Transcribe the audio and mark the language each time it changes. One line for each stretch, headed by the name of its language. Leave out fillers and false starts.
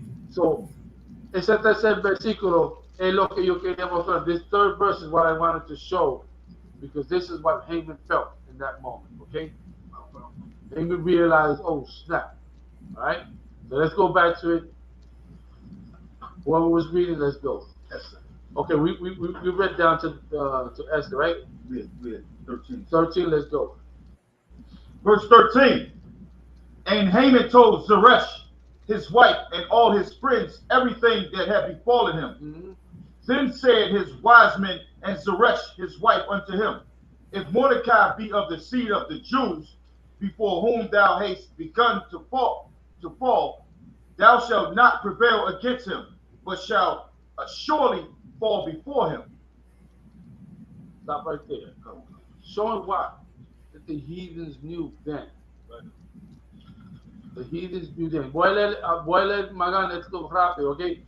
Spanish: So, ese tercer versículo es lo que yo quería mostrar.
English: This third verse is what I wanted to show, because this is what Haman felt in that moment. Okay? Haman realized, oh snap. All right? So let's go back to it. Whoever was reading, let's go. Esther. Okay, we read down to Esther, right? We had 13. 13, let's go. Verse 13. And Haman told Zeresh, his wife, and all his friends everything that had befallen him. Mm-hmm. Then said his wise men and Zeresh his wife unto him, if Mordecai be of the seed of the Jews, before whom thou hast begun to fall, thou shalt not prevail against him, but shalt surely fall before him. Stop right there. Showing what? That the heathens knew then. The heathens knew then.
Spanish: Voy a leer Magán esto rápido, ¿ok?